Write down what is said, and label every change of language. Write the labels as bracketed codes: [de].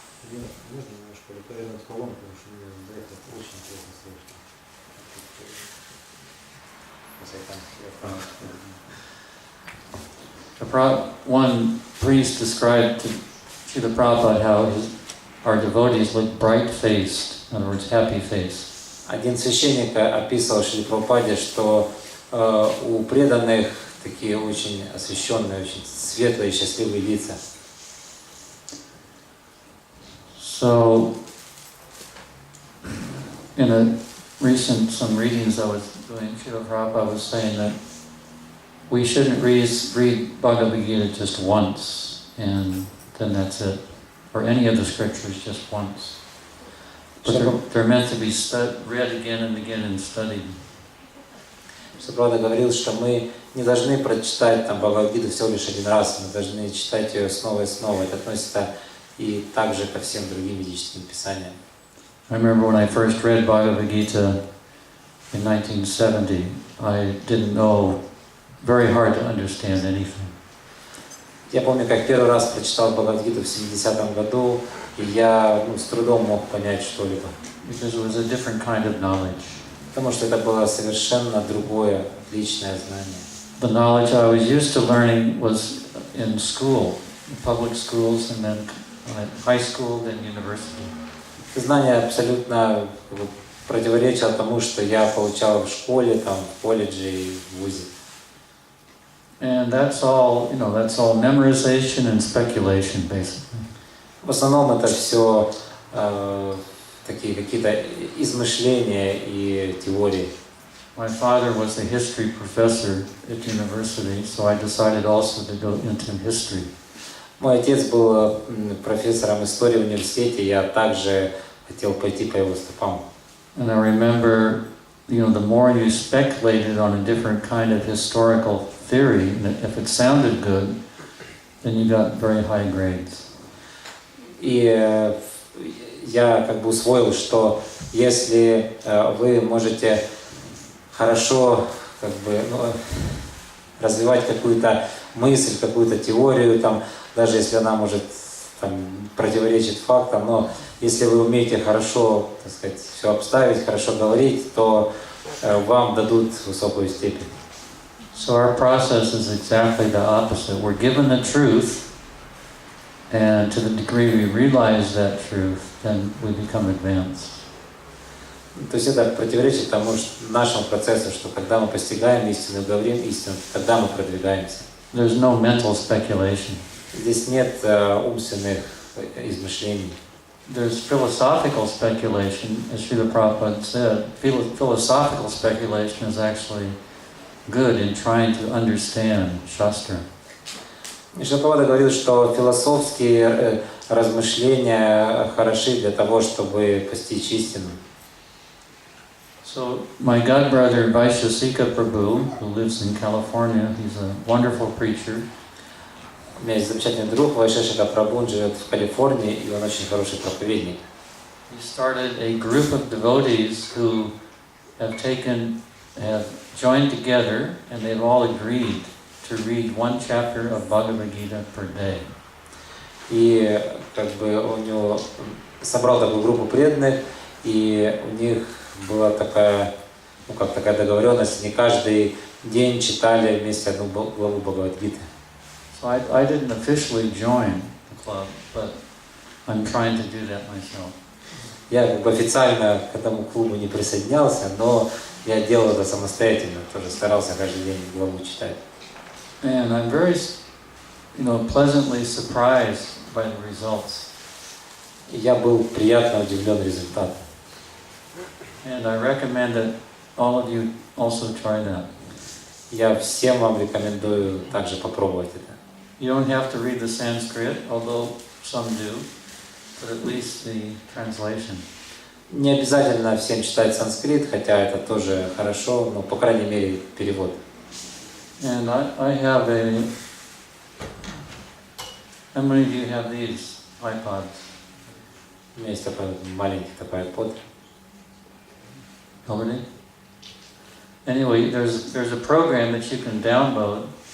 [ru] Можно немножко рядом с колонкой, потому что мне за это очень интересно слышно. [en] One priest described to Srila Prabhupada how our devotees look bright-faced, in other words, happy-faced. [ru] Один священник описывал Шриле Прабхупаде, что у преданных такие очень освещенные, очень светлые, счастливые лица. [en] So, in some readings I was doing, Srila Prabhupada was saying that we shouldn't read Bhagavad Gita just once, and then that's it. Or any of the scriptures just once. But they're meant to be read again and again and studied. [ru] Прабхупада говорил, что мы не должны прочитать там Бхагавад-гиту всего лишь один раз, мы должны читать ее снова и снова. Это относится и также ко всем другим ведическим писаниям. [en] I remember when I first read Bhagavad Gita in 1970, I didn't know, very hard to understand anything. [ru] Я помню, как первый раз прочитал Бхагавад-гиту в 70-м году, и я с трудом мог понять что-либо. [en] Because it was a different kind of knowledge. [ru] Потому что это было совершенно другое, личное знание. [en] The knowledge I was used to learning was in school, in public schools, and then high school, then university. [ru] Знание абсолютно противоречило тому, что я получал в школе, там, в колледже и в вузе. [en] And that's all memorization and speculation, basically. [ru] В основном это все такие какие-то измышления и теории. [en] My father was a history professor at university, so I decided also to go into history. [ru] Мой отец был профессором истории в университете, я также хотел пойти по его стопам. [en] And I remember, the more you speculated on a different kind of historical theory, if it sounded good, then you got very high grades. [ru] И я усвоил, что если вы можете хорошо развивать какую-то мысль, какую-то теорию, даже если она может противоречить фактам, но если вы умеете хорошо, все обставить, хорошо говорить, то вам дадут высокую степень. [en] So our process is exactly the opposite. We're given the truth, and to the degree we realize that truth, then we become advanced. [ru] То есть это противоречит тому нашему процессу, что когда мы постигаем истину, говорим истину, тогда мы продвигаемся. [en] There's no mental speculation. [ru] Здесь нет умственных измышлений. [en] There's philosophical speculation, as Srila Prabhupada said. Philosophical speculation is actually good in trying to understand Shastra. [ru] Шрила Прабхупада говорил, что философские размышления хороши для того, чтобы постичь истину. [en] So my godbrother Vaishasika Prabhu, who lives in California, he's a wonderful preacher. [ru] У меня есть замечательный друг Вайшешика Прабху, он живет в Калифорнии, и он очень хороший проповедник. [en] He started a group of devotees who have joined together, and they've all agreed to read one chapter of Bhagavad Gita per day. [ru] И у него собрал такую группу преданных, и у них была такая договоренность, не каждый день читали вместе одну главу Бхагавад-гиты. [en] So I didn't officially join the club, but I'm trying to do that myself. [ru] Я официально к этому клубу не присоединялся, но я делал это самостоятельно, тоже старался каждый день главу читать. [en] And I'm very, pleasantly surprised by the results. [ru] И я был приятно удивлен результатом. [en] And I recommend that all of you also try that. [ru] Я всем вам рекомендую также попробовать это. [en] You don't have to read the Sanskrit, although some do, but at least the translation. [ru] Не обязательно всем читать санскрит, хотя это тоже хорошо, но по крайней мере перевод. [en] And I have a... How many of you have these iPods? [ru] У меня есть такой маленький такой iPod. [en] Nobody? Anyway, there's a program that you can download.